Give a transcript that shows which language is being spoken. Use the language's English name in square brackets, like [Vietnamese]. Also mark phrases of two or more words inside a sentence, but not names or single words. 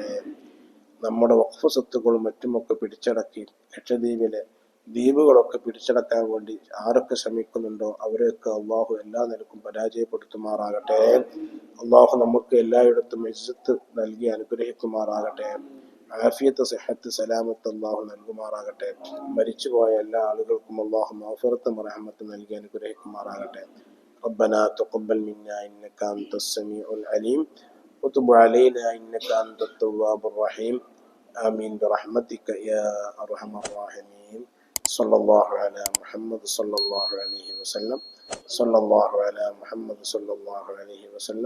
[Malayalam] നമ്മുടെ വഖഫ് സ്വത്തുക്കളും മറ്റുമൊക്കെ പിടിച്ചടക്കി ലക്ഷദ്വീപിലെ ദ്വീപുകളൊക്കെ പിടിച്ചടക്കാൻ വേണ്ടി ആരൊക്കെ ശ്രമിക്കുന്നുണ്ടോ അവരെയൊക്കെ അള്ളാഹു എല്ലാ നിലക്കും പരാജയപ്പെടുത്തുമാറാകട്ടെ. അള്ളാഹു നമുക്ക് എല്ലായിടത്തും ഇസ്സത്ത് നൽകി അനുഗ്രഹിക്കുമാറാകട്ടെ. ആഫിയത്ത്, സിഹത്ത്, സലാമത്ത് അള്ളാഹു നൽകുമാറാകട്ടെ. മരിച്ചുപോയ എല്ലാ ആളുകൾക്കും അള്ളാഹു മഗ്ഫിറത്തും റഹ്മത്തും നൽകി അനുഗ്രഹിക്കുമാറാകട്ടെ. [Arabic] ربنا تقبل منا إنك أنت السميع العليم وتب علينا إنك أنت التواب الرحيم آمين برحمتك يا أرحم الراحمين. صلى الله على محمد صلى الله عليه وسلم. صلى الله على محمد صلى الله عليه وسلم.